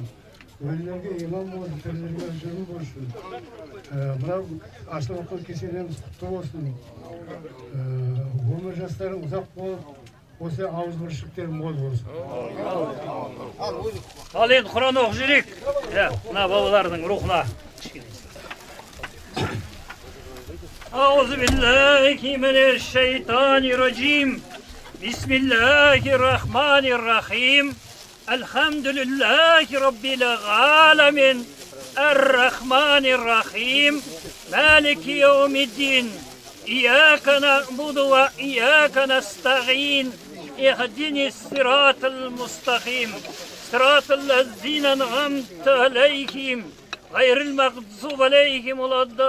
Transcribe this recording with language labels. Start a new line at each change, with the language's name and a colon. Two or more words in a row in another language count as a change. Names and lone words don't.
Kazakh: Өлілерге иман болсын, тірілерге жүрім болсын. Мынау ашылып отқан кесенеміз құтты болсын. Өмір жастарың ұзақ болып, осы ауыз біршіліктер мол болсын. Ал енді Құран оқып жүрейік. Мына бабалардың рухына.
Arabic: أعوذ بالله من الشيطان الرجيم بسم الله الرحمن الرحيم الحمد لله رب العالمين الرحمن الرحيم مالك يوم الدين إياك نعبد وإياك نستعين اهدنا الصراط المستقيم صراط الذين أنعمت عليهم غير المغضوب عليهم ولا